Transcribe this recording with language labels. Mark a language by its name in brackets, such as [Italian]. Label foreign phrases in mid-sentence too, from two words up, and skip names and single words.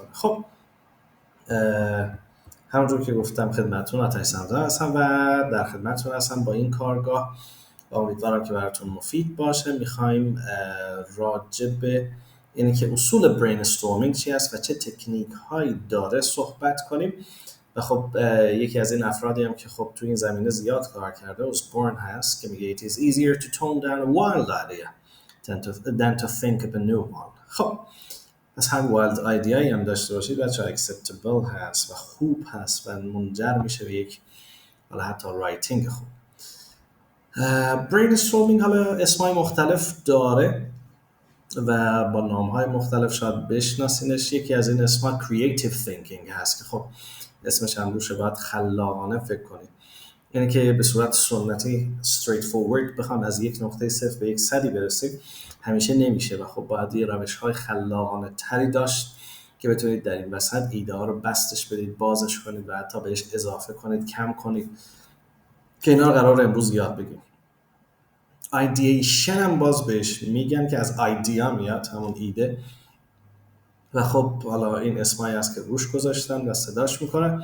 [Persian] خب همونجور که گفتم خدمتتون آتش سمزم هستم و در خدمتتون هستم با این کارگاه و امیدوارم که براتون مفید باشه. میخوایم راجع به اینی که اصول برین استورمینگ چی است و چه تکنیک هایی داره صحبت کنیم و خب یکی از این افرادی هم که خب تو این زمینه زیاد کار کرده اوسبورن هست که میگه [English] it is easier to tone down a wild idea than to think up a new one. [Persian] خب از هر وایلد آیدیایی هم داشته باشید بچه اکسپتبل هست و خوب هست و منجر میشه به یک حالا حتی رایتینگ خوب. برین استورمینگ حالا اسمای مختلف داره و با نامهای مختلف شاید بشناسینش. یکی از این اسما [English] creative thinking [Persian] هست که خب اسمش هم روشه، باید خلاقانه فکر کنید. یعنی که به صورت سنتی [English] straight forward [Persian] بخوام از یک نقطه صفر به یک صدی برسید همیشه نمیشه و خب باید یه روش‌های خلاقانه تری داشت که بتونید در این وسط ایده ها رو بستش بدید، بازش کنید و حتی بهش اضافه کنید، کم کنید که اینا رو قرار امروز یاد بگیم. ایدییشن هم باز بهش میگن که از ایدیا میاد، همون ایده، و خب حالا این اسمایی هست که روش گذاشتن و صداش میکنه.